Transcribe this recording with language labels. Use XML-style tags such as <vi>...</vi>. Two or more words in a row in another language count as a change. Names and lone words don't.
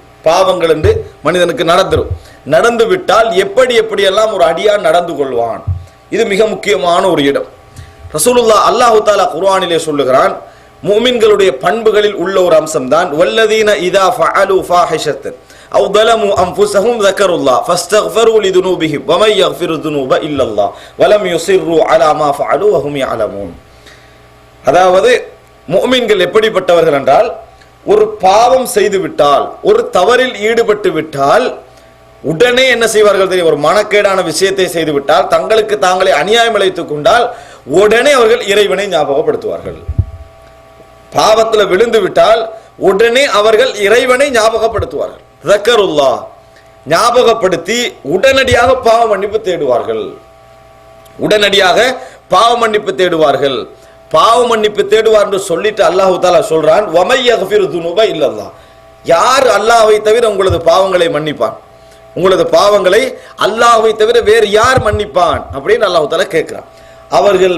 <ta>பாவங்கள் என்று மனிதனுக்கு நடந்து விட்டால் எப்படி எப்படியெல்லாம் ஒரு அடியான் நடந்து கொள்வான், இது மிக முக்கியமான ஒரு இடம். ரசூலுல்லாஹ் அல்லாஹு தஆலா குர்ஆனிலே சொல்லுகிறான், முஃமின்களுடைய பண்புகளில் உள்ள ஒரு அம்சம் தான்</ta> <ar>والذين إذا فعلوا فاحشة أو ظلموا انفسهم ذكروا الله فاستغفروا لذنوبهم ومن يغفر الذنوب الا الله ولم يصروا على ما فعلوا وهم يعلمون.</ar> <ta>அதாவது முஃமின்கள் எப்படிப்பட்டவர்கள் என்றால், ஒரு பாவம் செய்து விட்டால், ஒரு தவறில் ஈடுபட்டு விட்டால் உடனே என்ன செய்வார்கள் தெரியும், ஒரு மனக்கேடான விஷயத்தை செய்து விட்டால், தங்களுக்கு தாங்களே அநியாயம் இழைத்துக் கொண்டால் உடனே அவர்கள் இறைவனை ஞாபகப்படுத்துவார்கள். பாவத்தில் விழுந்து விட்டால் உடனே அவர்கள் இறைவனை ஞாபகப்படுத்துவார்கள். ذكرullah ஞாபகப்படுத்தி உடனடியாக பாவ மன்னிப்பு தேடுவார்கள். உடனடியாக பாவ மன்னிப்பு தேடுவார்கள். பாவ மன்னிப்பு தேடுவார் என்று சொல்லிட்டு அல்லாஹ் தஆலா சொல்றான்,</ta> <ar>ومن يغفر الذنوب إلا الله.</ar> <ta>யார் அல்லாஹ்வை தவிர உங்களது பாவங்களை மன்னிப்பான், உங்களது பாவங்களை அல்லாஹ்வை தவிர வேறு யார் மன்னிப்பான் அப்படின்னு அல்லாஹ் தஆலா கேட்கிறான்.</ta>